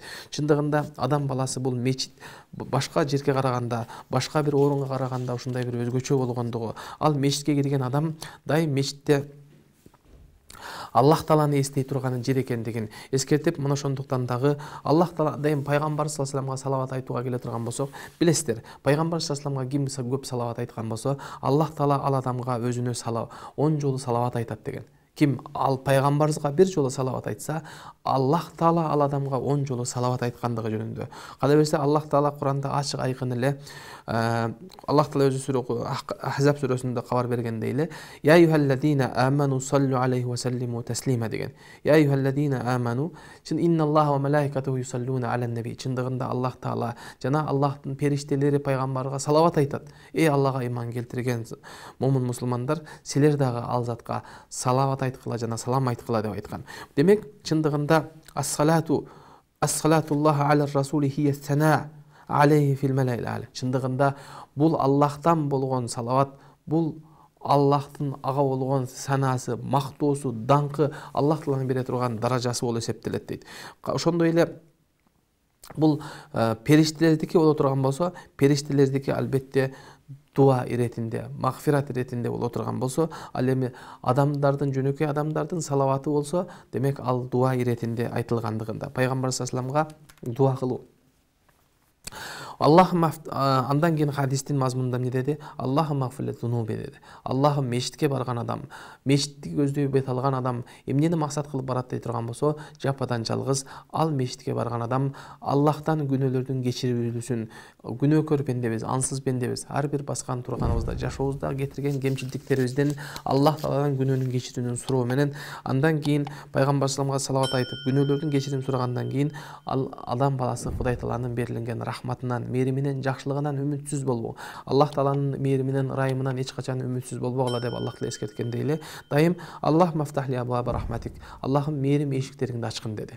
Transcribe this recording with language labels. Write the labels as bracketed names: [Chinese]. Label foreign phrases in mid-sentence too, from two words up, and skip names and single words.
[Kyrgyz] Чындыгында адам баласы бул мечит башка жерге караганда, башка бир орунга караганда ушундай бир өзгөчө болгондугу, ал мечитке кирген адам дайым мечитте Аллах Тааланы эстей турган жер экендигин эскертип, мына ошондуктан дагы Аллах Таала дайым пайгамбар [Arabic] صلى الله عليه و [Kyrgyz] салламга салават айтууга келе турган болсок, билесиздер, пайгамбар [Arabic] صلى الله عليه و [Kyrgyz] салламга ким көп салават айткан болсо, Аллах Таала ал адамга өзүнө 10 жолу салават айтат деген. Ким ал пайгамбарыбызга бир жолу салават айтса, Аллах Таала ал адамга 10 жолу салават айткандыгы жөнүндө. Када берсе Аллах Таала Куранда ачык айкын эле Аллах Таала өзү сүрө Ахзаб сүрөсүндө кабар бергендей эле, [Arabic] يا أيها الذين آمنوا صلوا عليه وسلموا تسليما деген. يا أيها الذين آمنوا, чин إن الله وملائكته يصلون على النبي. [Kyrgyz] Чындыгында Аллах Таала жана Аллахтын периштелери пайгамбарга салават айтат. Эй Аллага иман келтирген момун мусулмандар, силер дагы ал затка салават айткыла жана салам айткыла деп айткан. Демек, чындыгында [Arabic] الصلاة الله على الرسول هي ثناء عليه في الملأ الأعلى. [Kyrgyz] Чындыгында бул Аллахтан болгон салават, бул Аллахтын ага болгон санасы, мактоосу, даңкы, Аллах Тааланын бере турган даражасы болуп эсептелет дейт. Ошондой эле бул периштелердики боло турган болсо, периштелердики албетте дуа иретинде, магфират иретинде боло турган болсо, ал эми адамдардын, жөнөкөй адамдардын салаваты болсо, демек ал дуа иретинде айтылгандыгында пайгамбар [Arabic] صلى الله عليه وسلم [Kyrgyz] дуа кылуу. Андан кийин хадистин мазмунунда эмне деди? [Arabic] اللهم اغفر ذنوبي [Kyrgyz] деди. Аллахым, мешитке барган адам, мешитти көздөй бет алган адам эмнени максат кылып барат дей турган болсо, жападан жалгыз ал мешитке барган адам Аллахтан күнөөлөрдүн кечирилүүсүн, күнөөкөр пендебиз, ансыз пендебиз, ар бир баскан турганыбызда, жашообузда кетирген кемчилдиктерибизден Аллах Тааладан күнөөнүн кечирүүнүн суроо менен, андан кийин пайгамбар [Arabic] صلى الله عليه وسلم [Kyrgyz] салават айтып, күнөөлөрдүн кечирим сурагандан кийин ал адам баласы Кудай Тааланын берилген рахматынан, мээриминен, жакшылыгынан үмүтсүз болбоо. Аллах Тааланын мээриминен, ырайымынан эч качан үмүтсүз болбогула деп Аллах Таала эскерткендей эле, дайым [Arabic] الله افتح لي أبواب رحمتك, [Kyrgyz] Аллахым мээрим эшиктериңди ачкын деди.